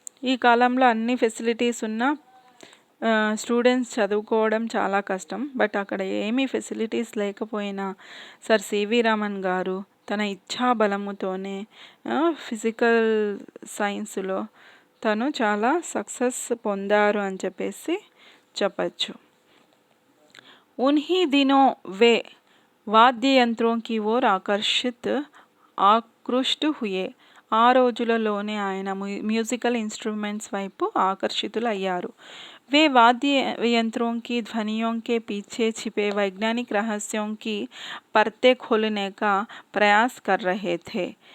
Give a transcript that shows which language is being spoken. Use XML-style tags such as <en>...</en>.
<te>ఈ కాలంలో అన్ని ఫెసిలిటీస్ ఉన్న స్టూడెంట్స్ చదువుకోవడం చాలా కష్టం. బట్ అక్కడ ఏమీ ఫెసిలిటీస్ లేకపోయినా సర్ సివి రామన్ గారు తన ఇచ్ఛాబలముతోనే ఫిజికల్ సైన్స్లో తను చాలా సక్సెస్ పొందారు అని చెప్పేసి చెప్పచ్చు.</te> <hi>उन्हीं दिनों वे वाद्य यंत्रों की ओर ఆకృష్ట్ హుయే.</hi> <te>ఆ రోజులలోనే ఆయన మ్యూజికల్ ఇన్స్ట్రుమెంట్స్ వైపు ఆకర్షితులయ్యారు.</te> <hi>वे वाद्य यंत्रों की ध्वनियों के पीछे छिपे वैज्ञानिक रहस्यों की परतें खोलने का प्रयास कर रहे थे।</hi>